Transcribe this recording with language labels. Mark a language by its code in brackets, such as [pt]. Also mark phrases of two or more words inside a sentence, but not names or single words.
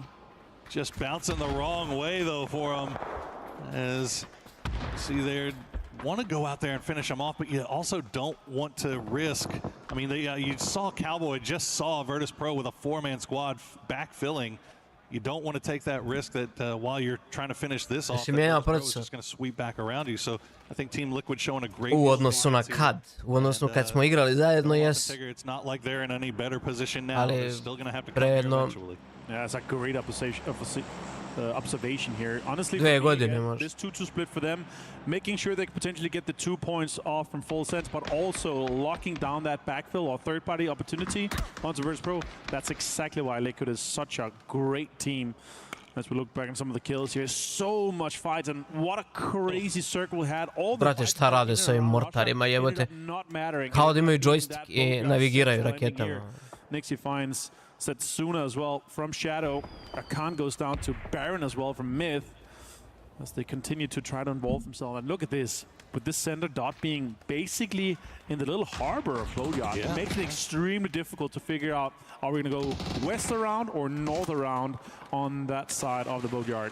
[en] Just bouncing the wrong way, though, for him. As see there, want to go out there and finish him off, but you also don't want to risk. I mean, you saw Cowboy just saw Virtus Pro with a 4-man squad backfilling. You don't want to take that risk that while you're trying to finish this off, Virtus Pro is just going to sweep back around you. So I think Team Liquid showing a great. [bs] U odnosu na kad. U odnosu kad smo igrali zajedno, jes. [en] It's not like they're in any better position now. They're still going to have to come here here eventually. Yeah, it's a great observation here. Honestly, this 2-2 split for them, making sure they potentially get the 2 points off from full sense, but also locking down that backfill or third-party opportunity onto Virtus Pro. That's exactly why Liquid is such a great team. As we look back on some of the kills here, so much fights, and what a crazy circle we had. All the [bs] Brate, šta rade sa ovim mortarima, jebote? Kao da imaju joystick I navigiraju raketama. [en] Next he finds Setsuna as well from Shadow. Akan goes down to Baron as well from Myth as they continue to try to involve themselves. And look at this, with this center dot being basically in the little harbor of Boatyard. It makes it extremely difficult to figure out, are we going to go west around or north around on that side of the Boatyard.